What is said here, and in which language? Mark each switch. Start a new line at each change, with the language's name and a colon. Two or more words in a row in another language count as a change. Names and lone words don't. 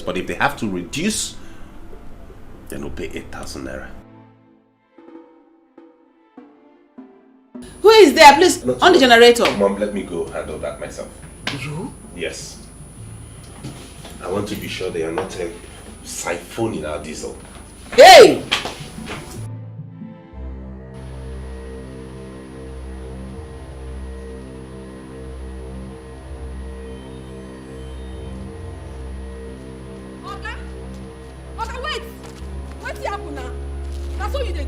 English: But if they have to reduce, then we'll pay 8,000 naira. Who is there? Please, on the generator. Mom, let me go handle that myself. You? Yes. I want to be sure they are not siphoning our diesel. Hey! Oga, wait! What's happen now? That's what you did do.